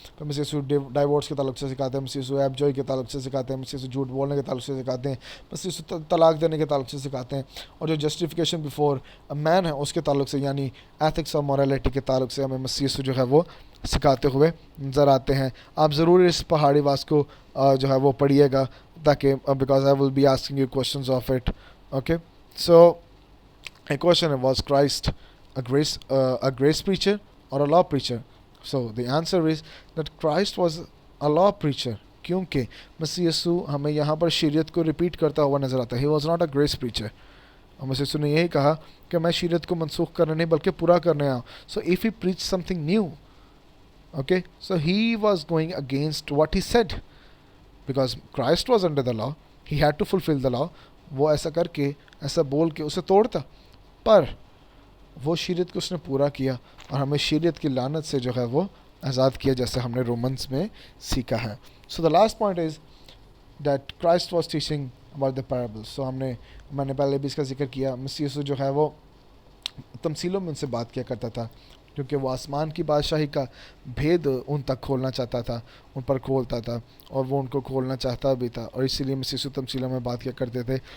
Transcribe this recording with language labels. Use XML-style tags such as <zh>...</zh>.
<ur>پھر مسیح یسوع ڈائیورس کے تعلق سے سکھاتے ہیں، مسیح یسوع ایب جوئی کے تعلق سے سکھاتے ہیں، مسیح یسوع جھوٹ بولنے کے تعلق سے سکھاتے ہیں، مسیح یسوع طلاق دینے کے تعلق سے سکھاتے ہیں، اور جو</ur> <en>justification before man</en> <ur>ہے اس کے تعلق سے، یعنی ایتھکس اور مورالٹی کے تعلق سے ہمیں مسیح یسوع جو ہے وہ سکھاتے ہوئے نظر آتے ہیں۔ آپ ضرور اس پہاڑی واس کو جو ہے وہ پڑھیے گا، تاکہ</ur> <en>Because I will be asking you questions of it. Okay, so a question was Christ a grace preacher or a law preacher? So the answer is that Christ was a law preacher.</en> <ur>کیونکہ مسیح یسوع ہمیں یہاں پر شریعت کو repeat کرتا ہوا نظر آتا ہے.</ur> <en>He was not a grace preacher.</en> <ur>اور مسیح یسوع نے یہی کہا کہ میں شریعت کو منسوخ کرنے نہیں بلکہ پورا کرنے آیا ہوں.</ur> <en>So if he preached something new, okay, so he was going against what he said, because Christ was under the law, he had to fulfill the law.</en> <ur>وہ ایسا کر کے ایسا بول کے اسے توڑتا، پر وہ شریعت کو اس نے پورا کیا اور ہمیں شریعت کی لعنت سے جو ہے وہ آزاد کیا، جیسے ہم نے رومنس میں سیکھا ہے.</ur> <en>So the last point is that Christ was teaching about the parables.</en> <ur>سو میں نے پہلے بھی اس کا ذکر کیا، مسیح یسوع جو ہے وہ تمثیلوں میں ان سے بات کیا کرتا تھا، کیونکہ وہ آسمان کی بادشاہی کا بھید ان تک کھولنا چاہتا تھا، ان پر کھولتا تھا، اور وہ ان کو کھولنا چاہتا بھی تھا، اور اسی لیے مسیح یسوع تمثیلوں میں بات کیا کرتے تھے.</ur>